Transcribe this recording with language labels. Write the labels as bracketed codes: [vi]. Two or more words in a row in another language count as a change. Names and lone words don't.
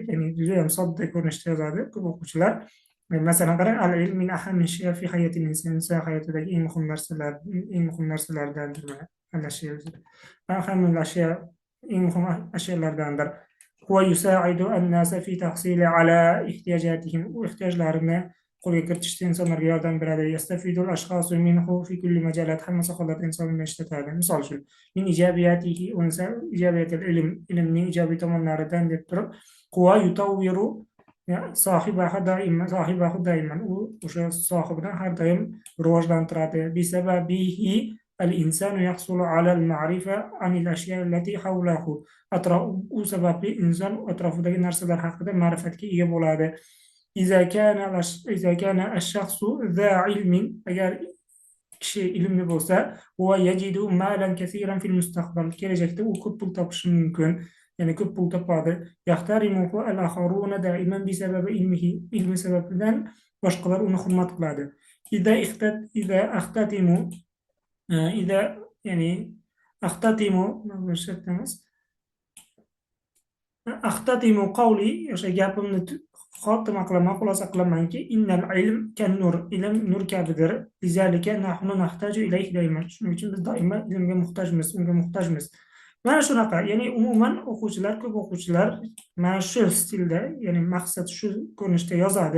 [uz] Ya'ni juda ham sodda ko'rinishda yozadi ko'p o'quvchilar. Masalan, qarang, [ar] العلم من أهم شيء في حياة الإنسان [uz] hayotidagi eng muhim narsalardandir. Eng muhim ashyolardandir. [ar] هو يساعد الناس في تحصيل على احتياجاتهم. [uz] U ehtiyojlarini qo'lga kiritishda insonlarga yordam beradi. [ar] يستفيد الأشخاص منه في كل مجالات. [uz] Hamma sohalarda insonni ishlatadi. Misol uchun, [ar] min ijabiyatihi unsa ijabiyatul [uz] ilmning ijobiy tomonlaridan deb turib, [ar] هو يطور صاحبه دائما. [uz] U o'sha sohibini har doim rivojlantiradi. [ar] بسببه الإنسان يحصل على المعرفة عن الأشياء التي حوله. [uz] U sababli inson atrofidagi narsalar haqida ma'rifatga ega bo'ladi. [ar] إذا كان الشخص ذا علم [uz] agar kishi ilmli bo'lsa, [ar] هو يجد مالا كثيرا في المستقبل. [uz] Kelajakda u ko'p pul topishi mumkin, ya'ni ko'p pul topadi. [ar] يحترمه الآخرون دائما بسبب علمه. [uz] Ilmi sababidan boshqalar uni hurmat qiladi. [ar] إذا أختتم قولي [uz] o'sha gapimni xotima qilaman, xulosa qilamanki, [ar] إن العلم كالنور, [uz] ilm nur kabidir. [ar] لذلك نحن نحتاج إليه دائما. [uz] Shuning uchun biz doimo ilmga muhtojmiz, unga muhtojmiz. Mana shunaqa, ya'ni umuman ko'p o'quvchilar mana shu stilda, ya'ni maqsad shu ko'rinishda yozadi.